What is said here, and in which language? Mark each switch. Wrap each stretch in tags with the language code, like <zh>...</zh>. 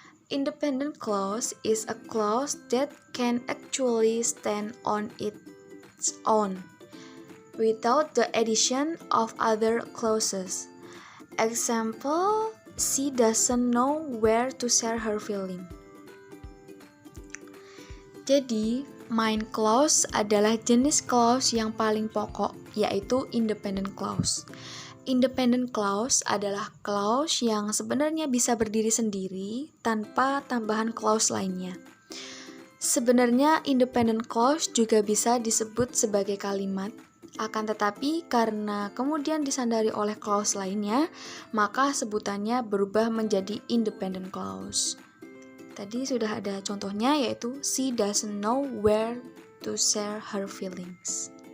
<en>Independent clause is a clause that can actually stand on its own without the addition of other clauses. Example, she doesn't know where to share her feeling.</en> <id>Jadi, main clause adalah jenis clause yang paling pokok, yaitu independent clause. Independent clause adalah clause yang sebenarnya bisa berdiri sendiri tanpa tambahan clause lainnya. Sebenarnya independent clause juga bisa disebut sebagai kalimat, akan tetapi karena kemudian disandari oleh clause lainnya, maka sebutannya berubah menjadi independent clause. Tadi sudah ada contohnya, yaitu</id> <en>she doesn't know where to share her feelings.</en>